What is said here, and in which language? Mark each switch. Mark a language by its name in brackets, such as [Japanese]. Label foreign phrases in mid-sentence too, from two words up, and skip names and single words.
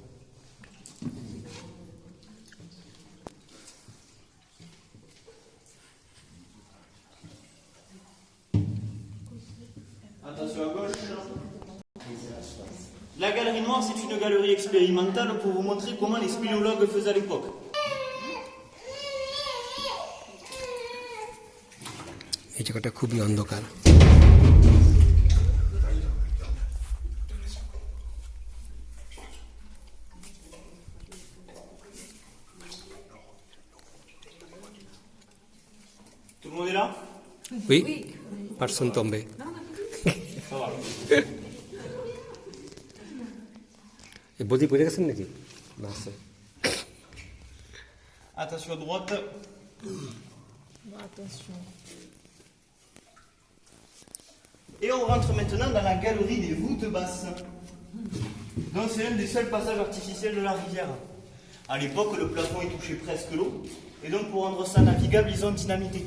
[French] Attention à gauche. La galerie noire, c'est une galerie expérimentale pour vous montrer comment les spéléologues faisaient à l'époque. [Bangla] এই জায়গাটা খুবই অন্ধকার। [French] Tout le monde est là? Oui, personne tombé. Ça va. [Bangla] বদি পড়ে গেছেন নাকি? না আছে। [French] Attention à droite. Attention. Et on rentre maintenant dans la galerie des voûtes basses. Donc c'est l'un des seuls passages artificiels de la rivière. À l'époque, le plafond est touché presque l'eau, et donc pour rendre ça navigable, ils ont dynamité.